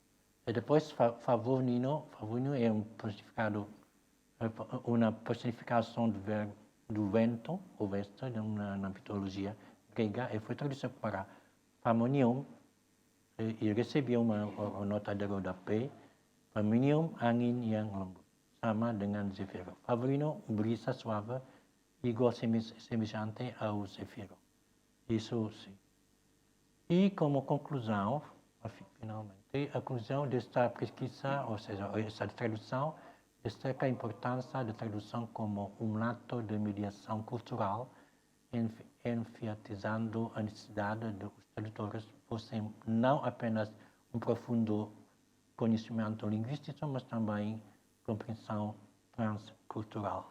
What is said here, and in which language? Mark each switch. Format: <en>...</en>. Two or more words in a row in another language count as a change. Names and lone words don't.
<pt>E depois, Favonino é uma personificação do vento, o vento, na mitologia grega, e foi traduzido para Famonium, e recebeu uma nota de rodapé.</pt> <id>Famonium, angin yang lembut, sama dengan Zefiro.</id> <pt>Favorino, brisa suave, igual semelhante ao Zefiro. Isso sim. E como conclusão, finalmente, a conclusão desta pesquisa, ou seja, essa tradução, destaca a importância da tradução como um ato de mediação cultural, enfatizando a necessidade de os tradutores fossem não apenas um profundo conhecimento linguístico, mas também compreensão transcultural.</pt>